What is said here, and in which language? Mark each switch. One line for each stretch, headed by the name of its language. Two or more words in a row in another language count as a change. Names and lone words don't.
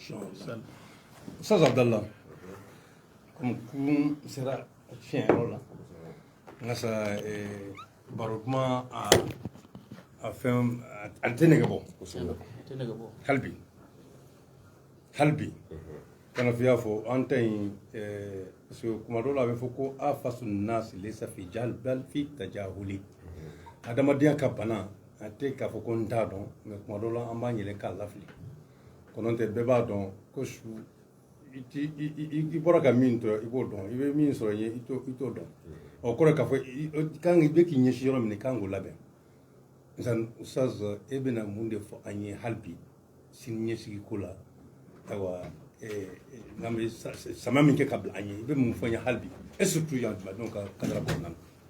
Bambara: Ustaz Abdallah comme kun sera fiɲɛ yɔrɔ la n ka sa baro kuma a fɛn a tɛ nɛgɛ bɔ hali bi kana fi y'a fɔ an ta yin
French: parce que
Bambara: kuma dɔw la a bɛ fɔ ko a
Arabic: فأس الناس ليس في جهل بل في تجاهل
Bambara: adamadenya ka bana a tɛ k'a fɔ ko n t'a dɔn mais kuma dɔw la an b'a yɛlɛ k'a lafili kɔnɔ tɛ bɛɛ b'a dɔn ko su i bɔra ka min tɔ i b'o dɔn i bɛ min sɔrɔ yen i t'o dɔn o kɔrɔ k'a fɔ i bɛ k'i ɲɛsin yɔrɔ min i kan k'o labɛn Ustaz e bɛna mun de fɔ an ye hali bi sini ɲɛsigi ko la ayiwa n'an bɛ sama min kɛ ka bila an ye i bɛ mun fɔ an ye hali bi
French: et surtout
Bambara: yan jamanadenw ka kadara kɔnɔna na.